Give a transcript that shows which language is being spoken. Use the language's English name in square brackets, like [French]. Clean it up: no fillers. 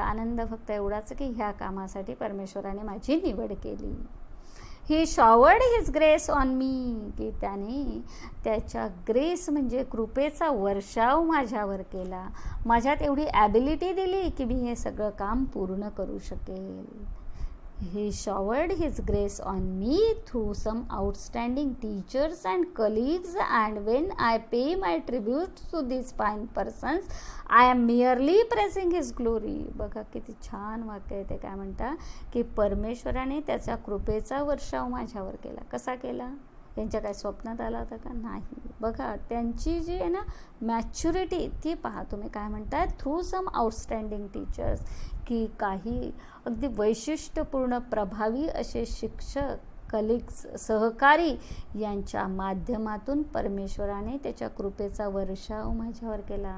[Marathi] आनंद फक्त एवढाच की ह्या कामासाठी परमेश्वराने माझी निवड केली. [English] he showered his grace on me, [Marathi] की त्याने त्याच्या ग्रेस म्हणजे कृपेचा वर्षाव माझ्यावर केला, माझ्यात एवढी ॲबिलिटी दिली की मी हे सगळं काम पूर्ण करू शकेल. [English] He showered his grace on me through some outstanding teachers and colleagues, and when I pay my tribute to these fine persons, I am merely praising his glory. [Marathi] बघा किती छान वाक्य आहे ते. काय म्हणता की परमेश्वराने त्याच्या कृपेचा वर्षाव माझ्यावर केला. कसा केला? त्यांच्या काय स्वप्नात आला होता का? नाही. बघा त्यांची जी आहे ना मॅच्युरिटी ती पहा तुम्ही. काय म्हणतात? [English] through some outstanding teachers, [Marathi] की काही अगदी वैशिष्ट्यपूर्ण प्रभावी असे शिक्षक, कलिग्स, सहकारी यांच्या माध्यमातून परमेश्वराने त्याच्या कृपेचा वर्षाव माझ्यावर केला.